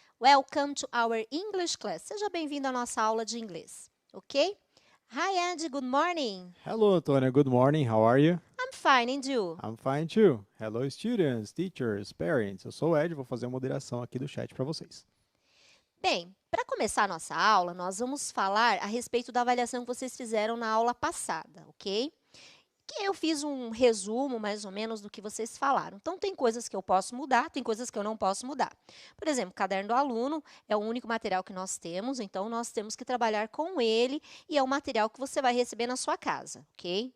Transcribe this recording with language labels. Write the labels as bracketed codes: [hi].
[en] Welcome to our English class. [pt] Seja bem-vindo à nossa aula de inglês, ok? [en] Hi, Ed. Good morning. Hello, Antonia. Good morning. How are you? I'm fine, and you? I'm fine too. Hello, students, teachers, parents. [pt] Eu sou o Ed, vou fazer a moderação aqui do chat para vocês. Bem, para começar a nossa aula, nós vamos falar a respeito da avaliação que vocês fizeram na aula passada, ok? Que eu fiz um resumo, mais ou menos, do que vocês falaram. Então, tem coisas que eu posso mudar, tem coisas que eu não posso mudar. Por exemplo, o caderno do aluno é o único material que nós temos, então nós temos que trabalhar com ele e é o material que você vai receber na sua casa, ok?